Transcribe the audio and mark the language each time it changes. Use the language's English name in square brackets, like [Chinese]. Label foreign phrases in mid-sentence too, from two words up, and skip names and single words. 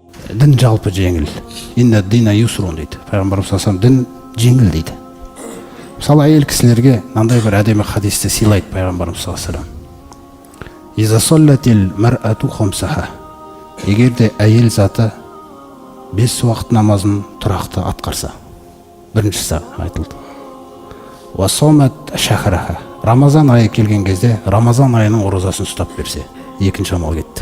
[Kazakh] Дін жалпы жеңіл. [Arabic] إن الدين يسر [Kazakh] дейді. Пайғамбарымыз [Arabic] صلى الله عليه وسلم, [Kazakh] дін жеңіл дейді. Мысалы әйел кісілерге мынандай бір әдемі хадисті сыйлайды пайғамбарымыз [Arabic] صلى الله عليه وسلم. إذا صلت المرأة خمسها. [Kazakh] Егер де әйел заты 5 уақыт намазын тұрақты атқарса, біріншісі айтылды. [Arabic] وصامت شهرها. [Kazakh] Рамазан айы келген кезде Рамазан айының оразасын ұстап берсе, екінші амал кетті.